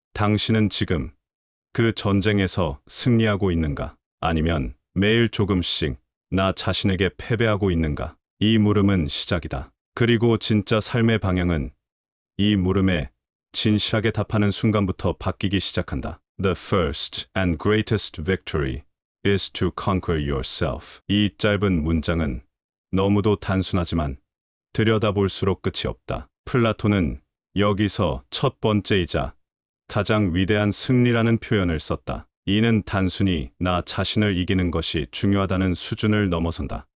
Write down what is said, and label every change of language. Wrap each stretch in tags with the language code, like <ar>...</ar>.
<ko>당신은 지금 그 전쟁에서 승리하고 있는가? 아니면 매일 조금씩 나 자신에게 패배하고 있는가? 이 물음은 시작이다. 그리고 진짜 삶의 방향은 이 물음에 진실하게 답하는 순간부터 바뀌기 시작한다.</ko> <en>The first and greatest victory is to conquer yourself.</en> <ko>이 짧은 문장은 너무도 단순하지만 들여다볼수록 끝이 없다. 플라톤은 여기서 첫 번째이자 가장 위대한 승리라는 표현을 썼다. 이는 단순히 나 자신을 이기는 것이 중요하다는 수준을 넘어선다.</ko>